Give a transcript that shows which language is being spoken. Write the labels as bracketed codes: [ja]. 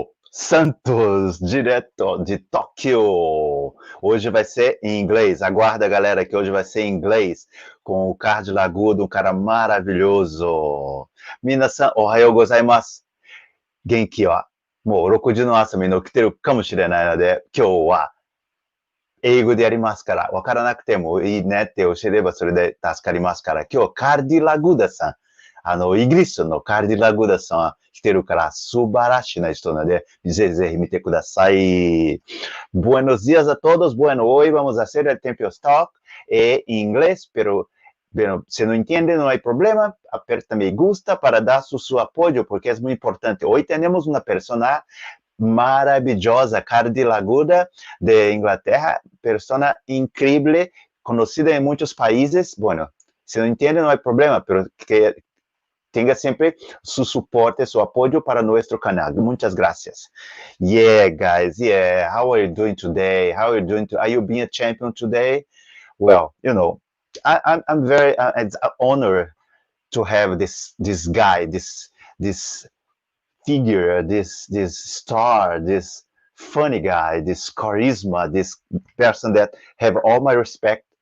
[pt] Santos, direto de Tóquio. Hoje vai ser em inglês. Aguarda, galera, que hoje vai ser em inglês com o Kardy Laguda, um cara maravilhoso. [ja] Minasan, ohayou gozaimasu. Genki wa mou 6時の朝に起きてるかもしれないので、今日は英語でやりますから、わからなくてもいいねって教えればそれで助かりますから、今日はカルディ・ラグダさん、イギリスのカルディ・ラグダさん来てるから素晴らしいな人なので、ぜひぜひ見てください。 [es] Buenos días a todos. Bueno, hoy vamos a hacer el Championstalk en inglés, pero si no entiende, no hay problema. Aperta me gusta para dar su apoyo, porque es muy importante. Hoy tenemos una persona maravillosa, Kardy Laguda, de Inglaterra, persona increíble, conocida en muchos países. Bueno, si no entiende, no hay problema, pero que tenga siempre su soporte, su apoyo para nuestro canal. Muchas gracias. [en] Yeah, guys. Yeah. How are you doing today? How are you doing? Are you being a champion today? Well, you know, I'm very, it's an honor to have this guy, this figure, this star, this funny guy, this charisma, this person that have all my respect.